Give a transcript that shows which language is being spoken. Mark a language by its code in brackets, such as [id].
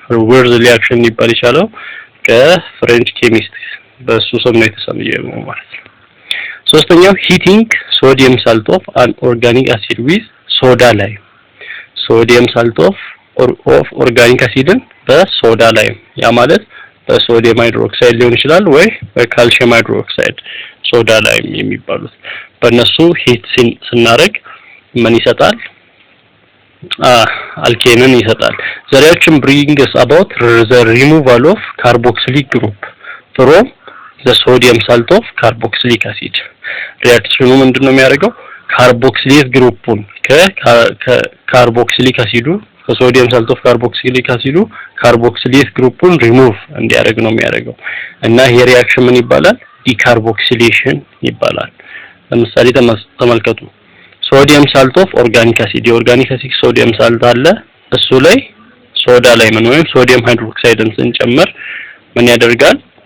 [am] Wolff's reaction ይባል ይችላል ከፍሬንች ኬሚስት በሱ ስም ነው የተሰየመው ማለት ነው። ሶስተኛው [en] heating sodium salt of an organic acid with soda lime. [am] Sodium salt of organic acid በሶዳ ላይም ያ ማለት በሶዲየም ሃይድሮክሳይድ ሊሆን ይችላል ወይ በካልሲየም ሃይድሮክሳይድ ሶዳ ላይም የሚባሉት በእነሱ ሂት ስናደርግ ምን ይሰጣል? አልኬንን ይሰጣል። [en] The reaction brings about the removal of carboxylic group from the sodium salt of carboxylic acid. [am] ሪአክሽኑ ምንድነው የሚያደርገው? ካርቦክሲሌት ግሩፑን ከካርቦክሲሊክ አሲዱ ከሶዲየም ሳልት ኦፍ ካርቦክሲሊክ አሲዱ ካርቦክሲሌት ግሩፑን ሪሙቭ እንዲያደርግ ነው የሚያደርገው እና ይሄ ሪአክሽን ምን ይባላል? ዲካርቦክሲሌሽን ይባላል። ለምሳሌ ተመልከቱ። ሶዲየም ሳልት ኦፍ ኦርጋኒክ አሲድ የኦርጋኒክ አሲድ ሶዲየም ሳልት አለ። እሱ ላይ ሶዳ ላይ ምን ወይም ሶዲየም ሃይድሮክሳይድን ስንጨምር ምን ያደርጋል?